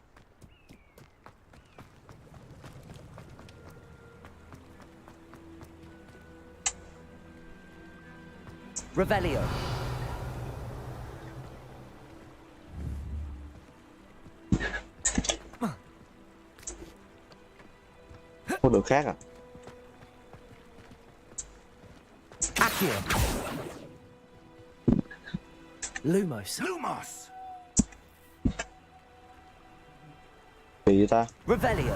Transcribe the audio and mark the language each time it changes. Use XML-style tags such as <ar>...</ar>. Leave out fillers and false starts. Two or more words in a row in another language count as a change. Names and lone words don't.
<vi>Revelio. Có đường khác à? Accio. Lumos. Lumos. Gì vậy ta? Revelio.</vi>